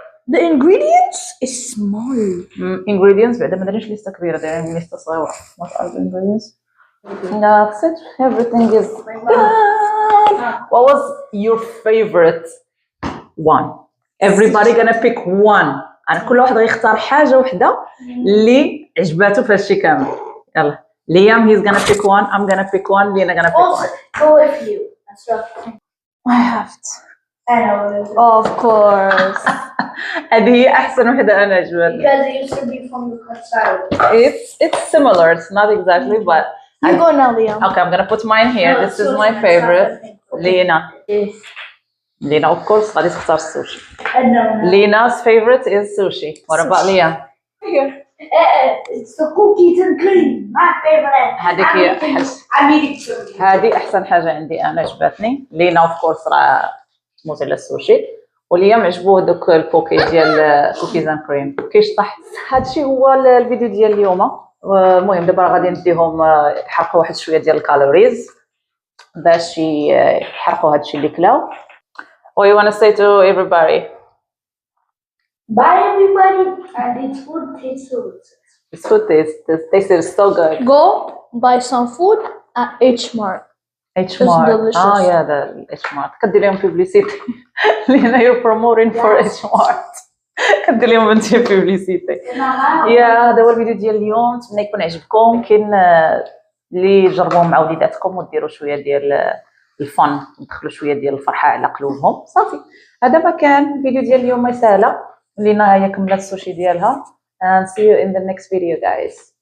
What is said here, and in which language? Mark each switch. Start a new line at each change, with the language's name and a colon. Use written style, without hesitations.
English: The ingredients is small.
Arabic: Ingredients بعدا ما دايرينش ليستة كبيرة، دايرين ليستة صغيرة.
English: What are the ingredients? That's it. Everything is done. What was your favorite one? Everybody gonna pick one.
Arabic: أنا كل واحد غيختار حاجة وحدة اللي عجباتو في هادشي كامل.
English: يلا. Liam, he's gonna pick one. I'm gonna pick one. Lena gonna pick Also, one. go with you. That's right. I have to. I know. Of course.
Arabic: هذه هي أحسن وحدة أنا عجبتني.
English: Because it used to be from the side. It's similar. It's not exactly, but You go now, Liam. okay. I'm gonna put mine here. This is my favorite. Lena. Lena, of course,
Arabic: غادي تختار
English: sushi. I know. Lena's favorite is sushi. What about Liam? It's the cookies and cream. My favorite.
Arabic: هذيك هي
English: I'm eating sushi.
Arabic: هذه أحسن حاجة عندي أنا عجبتني. لينا of course راه تموت على السوشي. وليام عجبوه دوك البوكي ديال كوكيز اند كريم كيشطح. هادشي هو الفيديو ديال اليوم. المهم دابا غادي نديهم يحرقوا واحد شويه ديال الكالوريز باش يحرقوا هادشي اللي كلاو.
English: What you want to say to everybody? Bye everybody. And it's food tastes so good. This food tastes so good. Go buy some food at H Mart. H Mart. delicious. Oh yeah, the H Mart.
Arabic: كدير لهم publicity.
English: Lena, you're promoting for H Mart.
Arabic: كدير لهم انت publicity. يا هذا هو الفيديو ديال اليوم. نتمنى يكون عجبكم. يمكن اللي جربوه مع وليداتكم وديروا شويه ديال الفن ودخلوا شويه ديال الفرحه على قلوبهم. صافي هذا ما كان الفيديو ديال اليوم. ما سهله. لينا هي كملت السوشي ديالها.
English: And see you in the next video, guys.